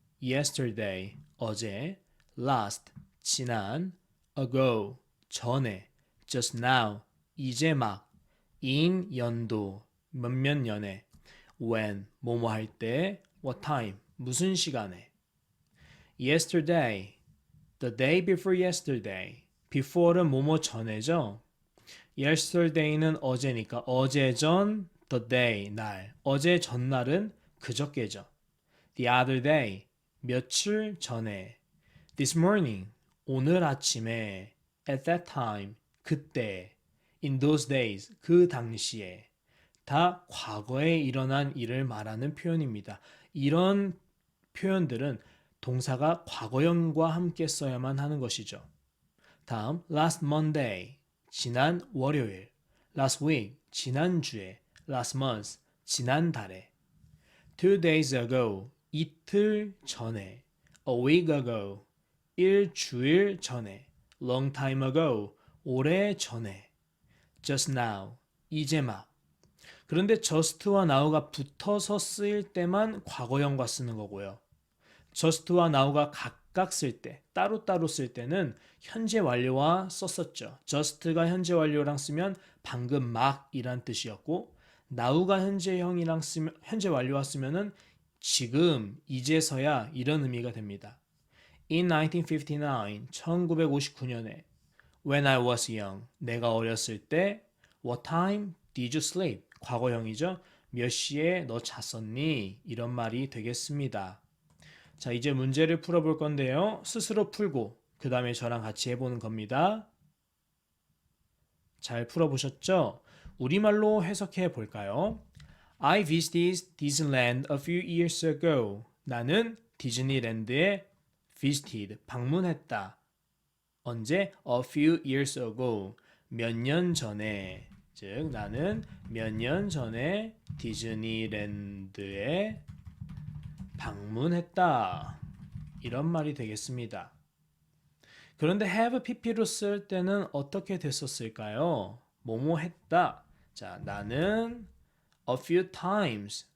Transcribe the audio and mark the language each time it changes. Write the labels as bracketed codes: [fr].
[en] Yesterday, [ko] 어제, [en] last, [ko] 지난, [en] ago, [ko] 전에, [en] just now, [ko] 이제 막, in, 연도, 몇몇 년에, when, 뭐뭐 할 때, [en] what time, [ko] 무슨 시간에. [en] Yesterday, the day before yesterday. [ko] before는 뭐뭐 전에죠. yesterday는 어제니까 어제 전, [en] the day, [ko] 날. 어제 전날은 그저께죠. [en] the other day, [ko] 며칠 전에. [en] this morning, [ko] 오늘 아침에. [en] at that time, [ko] 그때. [en] in those days, [ko] 그 당시에. 다 과거에 일어난 일을 말하는 표현입니다. 이런 표현들은 동사가 과거형과 함께 써야만 하는 것이죠. 다음, [en] last Monday, [ko] 지난 월요일. [en] last week, [ko] 지난주에. [en] last month, [ko] 지난달에. [en] 2 days ago, [ko] 이틀 전에. [en] a week ago, [ko] 일주일 전에. [en] long time ago, [ko] 오래 전에. [en] just now, [ko] 이제 막. 그런데 just와 now가 붙어서 쓰일 때만 과거형과 쓰는 거고요. just와 now가 각각 쓸 때, 따로따로 쓸 때는 현재 완료와 썼었죠. just가 현재 완료랑 쓰면 방금 막 이란 뜻이었고 now가 현재 완료와 쓰면은 지금, 이제서야 이런 의미가 됩니다. [en] In 1959, [ko] 1959년에 [en] When I was young, [ko] 내가 어렸을 때 [en] What time did you sleep? [ko] 과거형이죠. 몇 시에 너 잤었니? 이런 말이 되겠습니다. 자, 이제 문제를 풀어볼 건데요. 스스로 풀고 그 다음에 저랑 같이 해보는 겁니다. 잘 풀어보셨죠? 우리말로 해석해 볼까요? [en] I visited Disneyland a few years ago. [ko] 나는 디즈니랜드에 [en] visited, [ko] 방문했다. [en] 언제? A few years ago. [ko] 몇 년 전에. 즉, 나는 몇 년 전에 디즈니랜드에 방문했다. 이런 말이 되겠습니다. 그런데 [en] have pp로 [ko] 쓸 때는 어떻게 됐었을까요? 뭐뭐 했다. 자, 나는 [en] a few times.